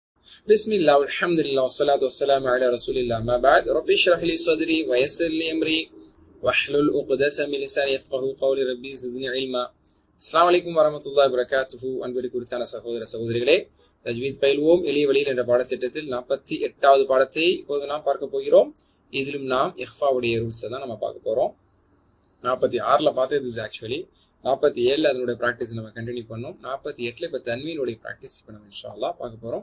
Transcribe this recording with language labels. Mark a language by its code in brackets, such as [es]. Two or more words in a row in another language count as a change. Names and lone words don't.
[ar] بسم الله والحمد لله والصلاة والسلام على رسول الله ما بعد رب اشرح لي صدري ويسر لي أمري واحلل عقدة من لساني يفقهوا قولي ربي زدني علما. السلام عليكم ورحمة الله وبركاته. [ta] அன்பிற்கு குறித்தான சகோதர சகோதரிகளே, தஜ்வீத் பயில்வோம் எளிய வழியில் என்ற பாடத்திட்டத்தில் 48வது பாடத்தை இப்போது நாம் பார்க்க போகிறோம். இதிலும் நாம் இஹ்ஃபாவுடைய ரூல்ஸை தான் நம்ம பார்க்க போகிறோம். 46ல் பார்த்தது இது ஆக்சுவலி. 47ல் அதனுடைய ப்ராக்டிஸ் நம்ம கண்டினியூ பண்ணோம். 48ல் இப்போ தன்வீனுடைய ப்ராக்டிஸ் இப்போ நம்ம [ar] إن شاء الله [ta] பார்க்க போகிறோம்.